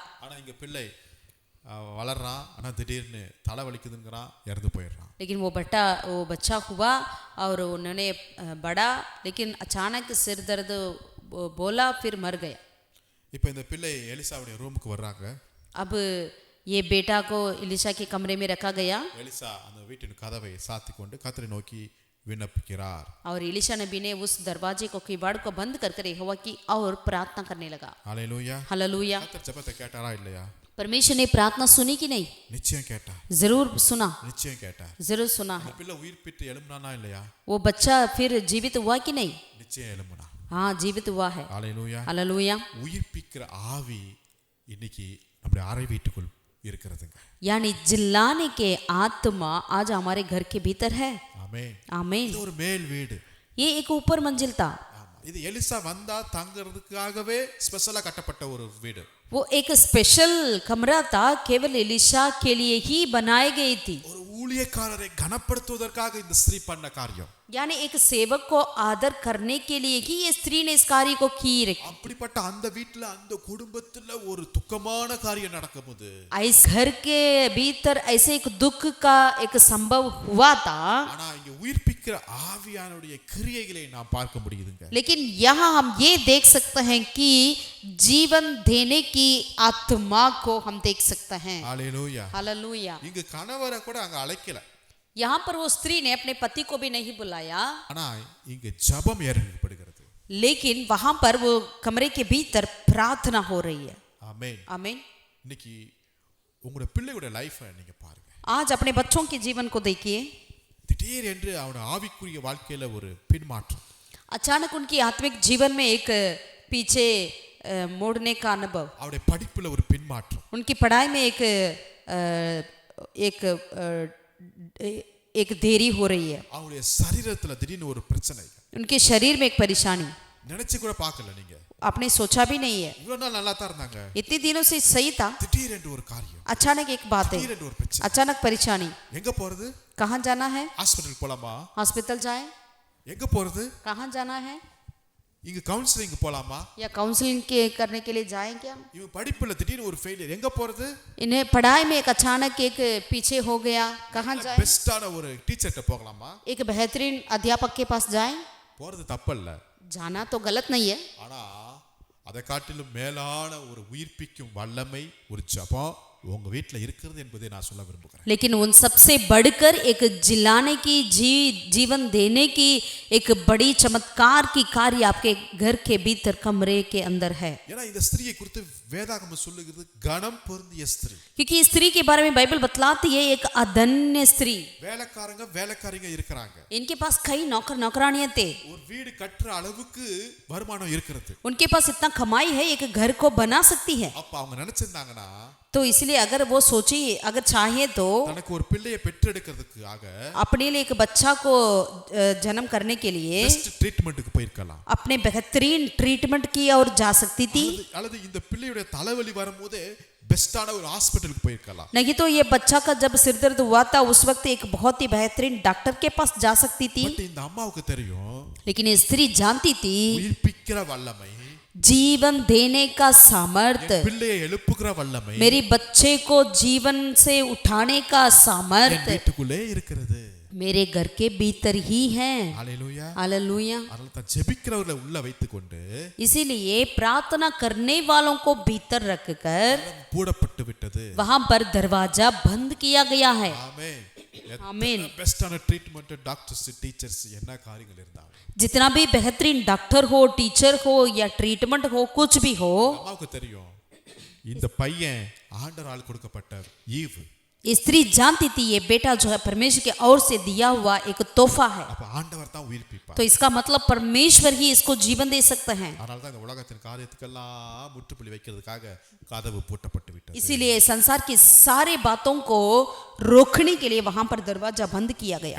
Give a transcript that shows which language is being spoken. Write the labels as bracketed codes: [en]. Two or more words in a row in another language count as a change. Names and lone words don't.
[ta] ஆனா இங்க பிள்ளை வளர்றான், ஆனா திடீர்னு தலை வலிக்குதுங்கிறான், இறந்து போயிடுறான். [hi] लेकिन वो बच्चा हुआ और उन्होंने बढ़ा, लेकिन अचानक सिर दर्द बोला, फिर मर गया। [ta] இப்போ இந்த பிள்ளை எலிசாவுடைய ரூமுக்கு வர்றாங்க. [hi] अब ये बेटा को एलिशा के कमरे में रखा गया [ta] எலிசா அந்த வீட்டின் கதவை சாத்தி கொண்டு கர்த்தரை நோக்கி विनपीक्கிறார். [hi] और एलिशा नबी ने उस दरवाजे को किवाड़ को बंद कर यहोवा की और प्रार्थना करने लगा। [ta] ஹல்லேலூயா. [hi] हालेलुया। [ta] கர்த்தர் ஜெபத்தை கேட்டாரா இல்லையா? [hi] परमेश्वर ने प्रार्थना सुनी कि नहीं? [ta] நிச்சயம் கேட்டார். [hi] जरूर सुना, [ta] நிச்சயம் கேட்டார். [hi] जरूर सुना है। [ta] பிள்ளை உயிர் பெற்று எழும்பினானா இல்லையா? [hi] वो बच्चा फिर जीवित हुआ कि नहीं? [ta] நிச்சயம் எழும்பினா. [hi] हाँ, जीवित हुआ है। [ta] ஹல்லேலூயா. [hi] हालेलुया। [ta] உயிர்ப்பிக்கிற ஆவி இன்னைக்கு நம்முடைய அறை வீட்டுக்குள் இருக்கிறதுங்க. [hi] यानी जिलाने के आत्मा आज हमारे घर के भीतर है। [ta] ஆமென். [hi] आमीन। [ta] இது ஒரு மேல் வீடு. [hi] ये एक ऊपर मंजिल था। [ta] இது எலிசா வந்தா தங்கிறதுக்காகவே ஸ்பெஷலா கட்டப்பட்ட ஒரு வீடு. [hi] वो एक स्पेशल कमरा था, केवल एलिशा के लिए ही बनाई गई थी। [ta] ஒரு ஊழியக்காரரை கனப்படுத்துவதற்காக இந்த ஸ்திரீ பண்ண காரியம். [hi] यानी एक सेवक को आदर करने के लिए ही ये स्त्री ने इस कार्य को की। [ta] அப்படிப்பட்ட அந்த வீட்ல அந்த குடும்பத்துல ஒரு துக்கமான காரியம் நடக்கும்போது [hi] इस घर के भीतर ऐसे एक दुख का एक संभव हुआ था, [ta] ஆனா இங்க உயிர்ப்பிக்கிற ஆவியானுடைய கிரியைகளை நாம் பார்க்க முடியுதுங்க. [hi] लेकिन यहाँ हम ये देख सकते हैं कि जीवन देने की आत्मा को हम देख सकते हैं। [ta] ஹல்லேலூயா. [hi] हालेलुया। [ta] இங்க கணவரை கூட அங்க அழைக்கல, [hi] यहाँ पर वो स्त्री ने अपने पति को भी नहीं बुलाया, [ta] ஆனா இங்க ஜெபம் ஏறெடுக்கப்படுகிறது. [hi] लेकिन वहां पर वो कमरे के भीतर प्रार्थना हो रही है। [ta] ஆமென். [hi] आमीन। [ta] இன்னைக்கு உங்களுடைய பிள்ளையோட லைஃபை நீங்க பாருங்க. [hi] आज अपने बच्चों के जीवन को देखिए। [ta] திடீர் என்று அவனோட ஆவிக்குரிய வாழ்க்கையில ஒரு பின்மாற்றம். [hi] अचानक उनकी आत्मिक जीवन में एक पीछे मोड़ने का अनुभव, [ta] அவருடைய படிப்புல ஒரு பின்மாற்றம், [hi] उनकी पढ़ाई में एक देरी हो रही है, [ta] அவருடைய சரீரத்துல திடீர்னு ஒரு பிரச்சனை. [hi] उनके शरीर में एक परेशानी [ta] நினைச்சு கூட பார்க்கல நீங்க. [hi] आपने सोचा भी नहीं है। [ta] இவ்வளவு நாள் நல்லா தான் இருந்தாங்க, [hi] इतने दिनों से सही था, [ta] திடீர் என்று ஒரு காரியம், [hi] अचानक एक बात है, [ta] திடீர் என்று ஒரு பிரச்சனை. [hi] अचानक परेशानी। [ta] எங்க போறது? [hi] कहाँ जाना है? [ta] ஹாஸ்பிடல் போலாமா? [hi] हॉस्पिटल जाए? [ta] எங்க போறது? [hi] कहाँ जाना है? [ta] இங்க கவுன்சிலிங் போலாமா? [hi] या काउंसलिंग के करने के लिए जाएं क्या? [ta] இவன் படிப்புல திடீர்னு ஒரு ஃபெயிலியர், எங்க போறது? [hi] इन्हें पढ़ाई में एक अचानक एक पीछे हो गया, कहाँ जाए? [ta] பெஸ்டான ஒரு டீச்சர்ட்ட போகலாமா? [hi] एक बेहतरीन अध्यापक के पास जाएं? [ta] போறது தப்பல்ல, [hi] जाना तो गलत नहीं है, [ta] ஆனா அதை காட்டிலும் மேலான ஒரு உயிர்ப்பிக்கும் வல்லமை, ஒரு ஜெபம் உங்க வீட்ல இருக்கிறது என்பதை நான் சொல்ல விரும்புகிறேன். [hi] लेकिन उन सबसे बढ़कर एक जिलाने की जीवन देने की एक बड़ी चमत्कार की कार्य आपके घर के भीतर कमरे के अंदर है। [ta] ஏன்னா இந்த ஸ்திரியை குறித்து வேதாகமம் சொல்லுகிறது கனம் பொருந்திய ஸ்திரீ. [hi] क्योंकि इस स्त्री के बारे में बाइबल बतलाती है एक अधन्य स्त्री। [ta] வேலைக்காரங்க இருக்கிறாங்க, [hi] इनके पास कई नौकर नौकरानियां थे, [ta] ஒரு வீடு கட்டுற அளவுக்கு வருமானம் இருக்கிறது. [hi] उनके पास इतना कमाई है, एक घर को बना सकती है। [ta] அப்ப அவங்க நினைச்சிருந்தாங்கன்னா [hi] तो इसलिए अगर वो सोची, अगर चाहे तो [ta] தனக்கு ஒரு பிள்ளையை பெற்றெடுக்கிறதுக்காக [hi] अपने लिए एक बच्चा को जन्म करने के लिए [en] best treatment [ta] போயிருக்கலாம், [hi] अपने बेहतरीन ट्रीटमेंट की और जा सकती थी, [ta] அல்லது இந்த பிள்ளையோட தலைவலி வரும்போது பெஸ்டான ஒரு ஹாஸ்பிடலுக்கு போயிருக்கலாம். [hi] नहीं तो ये बच्चा का जब सिर दर्द हुआ था उस वक्त एक बहुत ही बेहतरीन डॉक्टर के पास जा सकती थी। [ta] பட் இந்த அம்மாவுக்கு தெரியும் [hi] लेकिन ये स्त्री जानती थी [ta] உயிர்ப்பிக்கிற வல்லமை, [hi] जीवन देने का सामर्थ, [ta] பிள்ளையை எழுப்புகிற வல்லமை [hi] मेरी बच्चे को जीवन से उठाने का [ta] என் [hi] सामर्थ [ta] வீட்டுக்குள்ளே இருக்கிறது. [hi] मेरे घर के भीतर ही है। [ta] ஹல்லேலூயா. [hi] हालेलुया। [ta] அதனால தான் ஜெபிக்கிறவர்களை உள்ள வைத்துக்கொண்டு [hi] इसीलिए प्रार्थना करने वालों को भीतर रखकर [ta] பூடப்பட்டு விட்டது. [hi] वहां पर दरवाजा बंद किया गया है। [ta] ஆமென். ஆமென். பெஸ்டான [en] treatment, doctors, teachers [ta] என்ன காரியங்கள் இருந்தாலும் [hi] जितना भी बेहतरीन डॉक्टर हो, टीचर हो या ट्रीटमेंट हो, कुछ भी हो, [ta] அம்மாவுக்கு தெரியும் இந்த பையன் ஆண்டவரால் கொடுக்கப்பட்ட ஈவு. [hi] स्त्री जानती थी ये बेटा जो है परमेश्वर की ओर से दिया हुआ एक तोहफा है, [ta] அப்ப ஆண்டவர் தான் உயிர்ப்பிப்பார். [hi] तो इसका मतलब परमेश्वर ही इसको जीवन दे सकते हैं। [ta] அதனால தான் இந்த உலகத்தின் காரியத்துக்கெல்லாம் முற்றுப்புள்ளி வைக்கிறதுக்காக கதவு பூட்டப்பட்டு விட்டது. [hi] इसीलिए संसार की सारे बातों को रोकने के लिए वहां पर दरवाजा बंद किया गया।